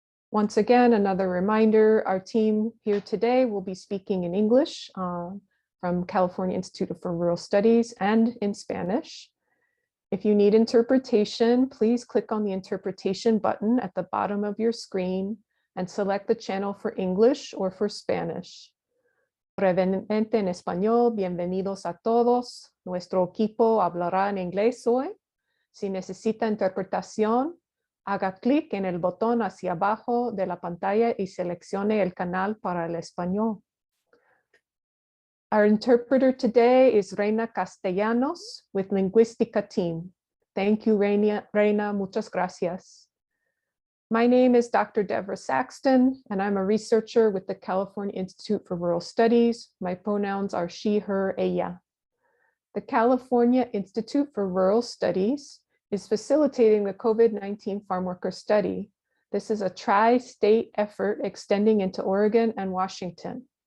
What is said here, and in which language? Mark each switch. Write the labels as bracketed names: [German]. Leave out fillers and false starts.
[English] Once again, another reminder, our team here today will be speaking in English from California Institute for Rural Studies and in Spanish. If you need interpretation, please click on the interpretation button at the bottom of your screen and select the channel for English or for Spanish. [Spanish] Brevemente en español, bienvenidos a todos. Nuestro equipo hablará en inglés hoy. Si necesita interpretación, haga clic en el botón hacia abajo de la pantalla y seleccione el canal para el español. [English] Our interpreter today is Reina Castellanos with Linguística team. Thank you, Reina, [Spanish] muchas gracias. [English] My name is Dr. Deborah Saxton, and I'm a researcher with the California Institute for Rural Studies. My pronouns are she, her, ella. The California Institute for Rural Studies is facilitating the COVID-19 farm worker study. This is a tri-state effort extending into Oregon and Washington.